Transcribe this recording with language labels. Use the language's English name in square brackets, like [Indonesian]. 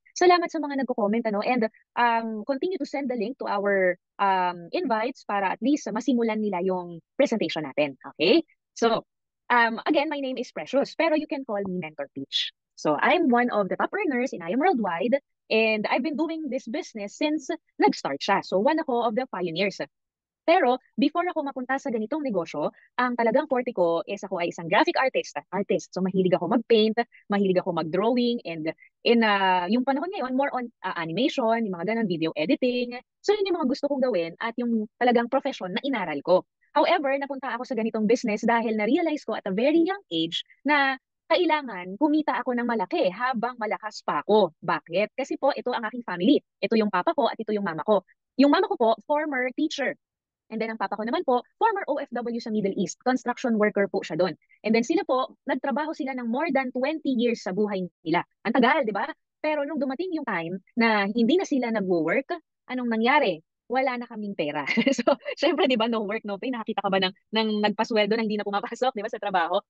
[Filipino] Salamat sa mga nagko-comment, ano, [English] and continue to send the link to our invites [Filipino] para at least masimulan nila yung presentation natin. Okay? So, again, my name is Precious, pero you can call me Mentor Peach. [English] So, I'm one of the top earners in I Am Worldwide, and I've been doing this business since [Filipino] nag-start siya. [English] So, one ako of the pioneers. [Filipino] Pero before ako mapunta sa ganitong negosyo, ang talagang forte ko is ako ay isang graphic artist. So mahilig ako mag-paint, mahilig ako mag-drawing, and in yung panahon ngayon, more on animation, yung mga ganun, video editing. So yun yung mga gusto kong gawin at yung talagang profession na inaral ko. However, napunta ako sa ganitong business dahil na-realize ko [English] at a very young age [Filipino] na kailangan kumita ako ng malaki habang malakas pa ako. Bakit? Kasi po, ito ang aking family. Ito yung papa ko at ito yung mama ko. Yung mama ko po, former teacher. And then ang papa ko naman po, former OFW sa Middle East. Construction worker po siya doon. And then sila po, nagtrabaho sila ng [English] more than 20 years [Filipino] sa buhay nila. Ang tagal, di ba? Pero nung dumating yung time na hindi na sila nagwo-work, anong nangyari? Wala na kaming pera. So, syempre, di ba, [English] no work, no pay. [Filipino] Nakakita ka ba ng nagpasweldo na hindi na pumapasok, di ba, sa trabaho?